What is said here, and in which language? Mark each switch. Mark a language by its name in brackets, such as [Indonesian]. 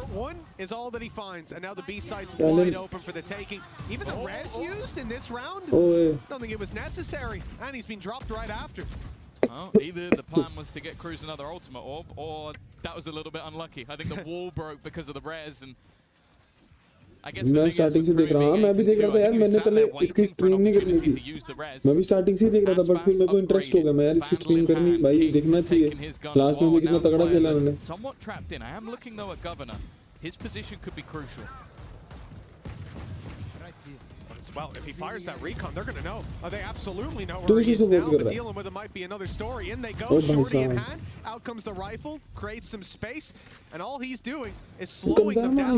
[English] One is all that he finds, and now the B site's wide open for the taking. Even the res used in this round, I don't think it was necessary, and he's been dropped right after. Well, either the plan was to get Cruz another ultimate orb, or that was a little bit unlucky. I think the wall broke because of the res, and I guess [Hindi] मैं starting से देख रहा हूँ, मैं भी देख रहा था यार, मैंने पहले इसकी स्ट्रीम नहीं करनी थी, मैं भी स्टार्टिंग से ही देख रहा था, बट फिर मेरे को इंटरेस्ट हो गया, मैं यार इसकी स्ट्रीम करनी, भाई देखना चाहिए, लास्ट में भी कितना तगड़ा खेला मैंने. [English] Somewhat trapped in. I am looking though at Governor. His position could be crucial. Well, if he fires that recon, they're going to know. They absolutely know where he is now, but dealing with it might be another story. In they go, shorty in hand. Out comes the rifle, creates some space, and all he's doing is slowing them down.